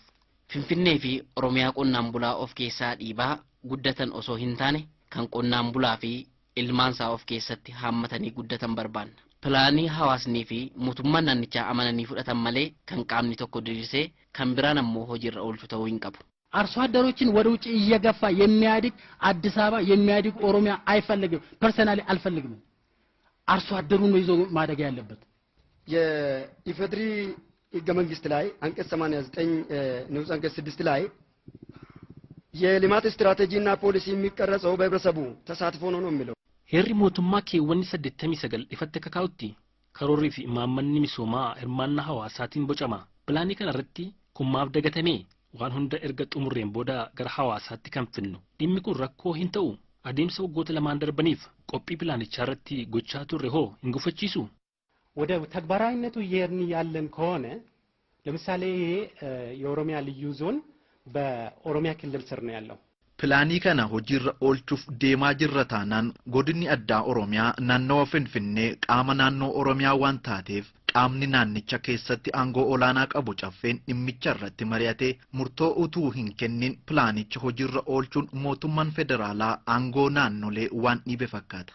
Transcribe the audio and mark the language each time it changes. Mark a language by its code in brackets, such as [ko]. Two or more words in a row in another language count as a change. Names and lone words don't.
[om] Finfinnee fi Oromiyaa qonnaan bulaa of keessaa dhiibaa guddatan osoo hin taane kan qonnaan bulaa fi ilmaansaa of keessatti haammatanii guddatan barbaanna. Pilaanii hawaasnii fi mootummaan naannichaa amananii fudhatan malee kan qaamni tokko diriirsee kan biraan ammoo hojiirra oolchu ta'uu hin qabu. [am] አርሶ አደሮችን ወደ ውጭ እየገፋ የሚያድግ አዲስ አበባ የሚያድግ ኦሮሚያ አይፈልግም። ፐርሰናሊ አልፈልግም። አርሶ አደሩን ነው ይዞ ማደግ ያለበት። የኢፌድሪ ሕገ መንግስት ላይ አንቀጽ 89 ንዑስ አንቀጽ 6 ላይ የልማት ስትራቴጂና ፖሊሲ የሚቀረጸው በህብረተሰቡ ተሳትፎ ነው የሚለው። [om] Heerri mootummaa keewwanni 89 ifatti kakaa'utti karoorrii fi imaammanni misoomaa hirmaannaa hawaasaatiin bocama. Pilaanii kana irratti kummaaf dagatamee waan hunda erga xumurreen booda gara hawaasaatti kan finnu. Dhimmi kun rakkoo hin ta'u. Adeemsa waggoota lamaan darbaniif qophii pilaanichaa irratti gochaa turre hoo hin gufachiisu? [am] ወደ ተግባራዊነቱ እየሄድን ያለን ከሆነ ለምሳሌ የኦሮሚያ ልዩ ዞን በኦሮሚያ ክልል ስር ነው ያለው። [om] Pilaanii kana hojiirra oolchuuf deemaa jirra taanaan godinni addaa Oromiyaa naannawa Finfinnee qaama naannoo Oromiyaa waan taateef qaamni naannicha keessatti aangoo olaanaa qabu caffeen dhimmicha irratti mari'atee murtoo utuu hin kennin pilaanicha hojiirra oolchuun mootummaan federaalaa aangoo naannolee waan dhiibe fakkaata.